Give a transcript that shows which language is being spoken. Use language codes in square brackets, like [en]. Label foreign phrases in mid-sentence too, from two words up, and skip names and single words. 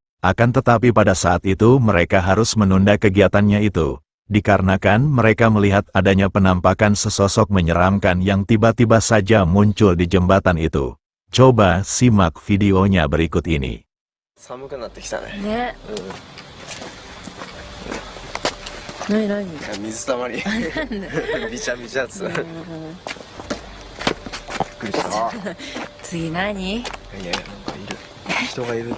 [id] Akan tetapi pada saat itu mereka harus menunda kegiatannya itu, dikarenakan mereka melihat adanya penampakan sesosok menyeramkan yang tiba-tiba saja muncul di jembatan itu. Coba simak videonya berikut ini. [ja] 寒くなってきたね。ね、うん。なになに。水たまり。びちゃびちゃつ。びっくりした。次何？いやいや、なんかいる。人がいるって。